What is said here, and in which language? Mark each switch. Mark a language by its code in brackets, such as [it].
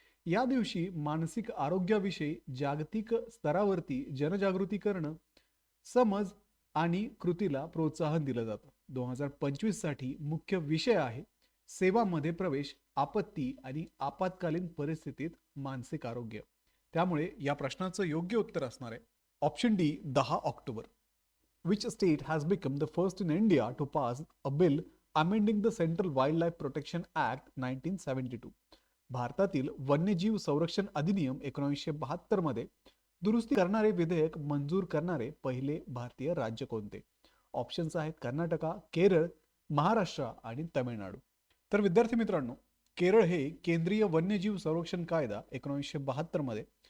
[mr] या दिवशी मानसिक आरोग्याविषयी जागतिक स्तरावरती जनजागृती करणं, समज आणि कृतीला प्रोत्साहन दिलं जातं. 2025 साठी मुख्य विषय आहे सेवामध्ये प्रवेश, आपत्ती आणि आपत्कालीन परिस्थितीत मानसिक आरोग्य. त्यामुळे या प्रश्नाचं योग्य उत्तर असणार आहे option D, 10 October. [en] Which state has become the first in India to pass a bill amending the central wildlife protection act 1972? [mr] भारतातील वन्यजीव संरक्षण अधिनियम 1972 मध्ये दुरुस्ती करणारे विधेयक मंजूर करणारे पहिले भारतीय राज्य कोणते? ऑप्शन्स आहेत कर्नाटका, केरळ, महाराष्ट्र आणि तमिळनाडू. तर विद्यार्थी मित्रांनो, केरळ हे केंद्रीय वन्यजीव संरक्षण कायदा 1972 मध्ये